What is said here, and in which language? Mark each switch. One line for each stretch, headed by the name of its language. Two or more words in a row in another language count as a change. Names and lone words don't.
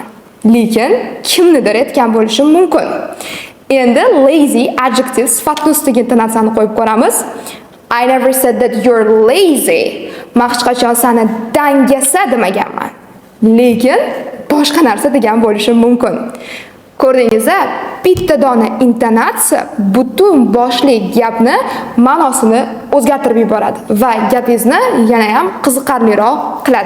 Uzbek: Lekin kimnidir etgan bo'lishim mumkin. Endi
English: lazy adjective
Uzbek: sifatli ustiga intonatsiyani qo'yib ko'ramiz.
English: I never said that you're lazy.
Uzbek: Men hech qachon seni dangasa demaganman. Lekin boshqa narsa degan bo'lishim mumkin. Ko'rdingizmi? Bitta dona intonatsiya butun boshli gapni ma'nosini o'zgartirib yuboradi va gapingizni yana ham qiziqarliroq qiladi.